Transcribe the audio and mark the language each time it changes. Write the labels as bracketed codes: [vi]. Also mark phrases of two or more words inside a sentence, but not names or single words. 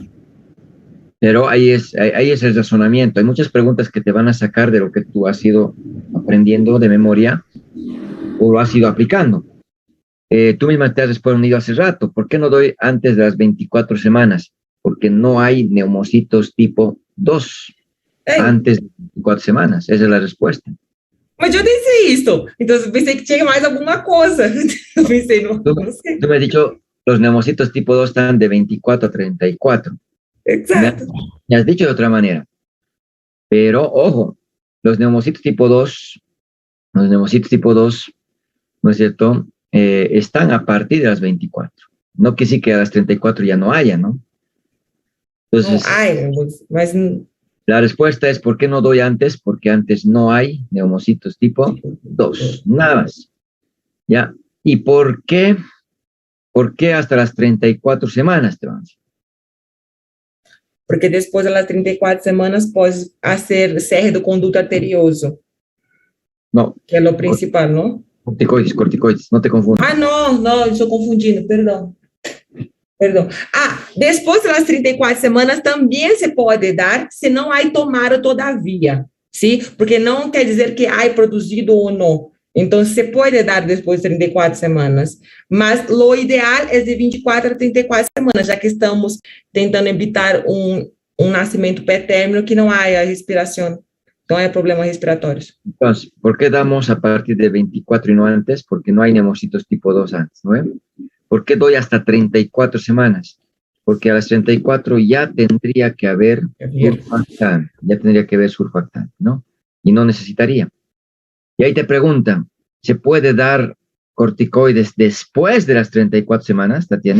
[es] Pero ahí es el razonamiento. Hay muchas preguntas que te van a sacar de lo que tú has ido aprendiendo de memoria o lo has ido aplicando. Tú misma te has respondido hace rato. ¿Por qué no doy antes de las 24 semanas? Porque no hay neumocitos tipo 2 antes de 24 semanas. Esa es la respuesta. [pt] Mas eu disse isso. Então, eu pensei que tinha mais alguma coisa. Eu pensei, não sei. [es] Tú me has dicho, los neumocitos tipo 2 están de 24 a 34. Exacto. Me has dicho de otra manera. Pero, ojo, los neumocitos tipo 2, ¿no es cierto?, están a partir de las 24. No que sí que a las 34 ya no haya, ¿no? Entonces, No hay, mas... La respuesta es, ¿por qué no doy antes? Porque antes no hay neumocitos tipo 2, nada más. ¿Ya? ¿Y por qué hasta las 34 semanas, Trans? [pt] Porque depois das 34 semanas pode [es] hacer cierre [pt] do conduto arterioso. [es] No. [pt] Que é o principal, ¿no? [es] Corticoides, no te confundas. [pt] Ah, no, estou confundindo, perdão. Depois das 34 semanas também se pode dar, se não há tomado todavia, sim? Porque não quer dizer que há produzido ou não. Então, se pode dar depois de 34 semanas, mas o ideal é de 24 a 34 semanas, já que estamos tentando evitar nascimento pré-término que não há respiração, não há problemas respiratórios. Então, [es] ¿por qué damos a partir de 24 y no antes? Porque no hay neumocitos tipo 2 antes, ¿no? ¿Por qué doy hasta 34 semanas? Porque a las 34 ya tendría que haber surfactante, ¿no? Y no necesitaría. Y ahí te preguntan, ¿se puede dar corticoides después de las 34 semanas, Tatiana?